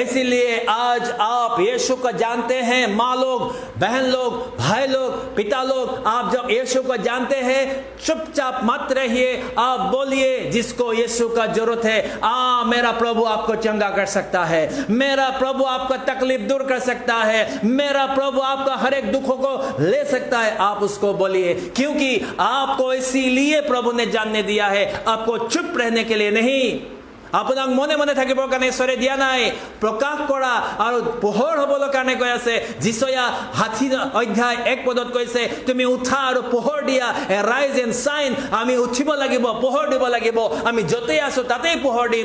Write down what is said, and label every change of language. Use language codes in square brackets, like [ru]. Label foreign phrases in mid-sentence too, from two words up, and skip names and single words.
[hi] इसीलिए आज आप यीशु को जानते हैं, माँ लोग, बहन लोग, भाई लोग, पिता लोग, आप जब यीशु को जानते हैं, चुपचाप मत रहिए, आप बोलिए जिसको यीशु का जरूरत है, मेरा प्रभु आपको चंगा कर सकता है, मेरा प्रभु आपका तकलीफ दूर कर सकता है, मेरा प्रभु आपका हर एक दुखों को ले सकता है। आप उसको बोलिए, क्योंकि आपको इसीलिए प्रभु ने जानने दिया है, आपको चुप रहने के लिए नहीं। [as] আপোনাক মনে মনে থাকিবৰ কাৰণে ঈশ্বৰে দিয়া নাই, প্ৰকাশ কৰা আৰু পোহৰ হ'বলৈ কাৰণে কৈ আছে। যিচয়া 60 অধ্যায় 1 পদত কৈছে, তুমি উঠা আৰু পোহৰ দিয়া, [en] rise and shine. [as] আমি উঠিব লাগিব, পোহৰ দিব লাগিব, আমি য'তেই আছো তাতেই পোহৰ দিম।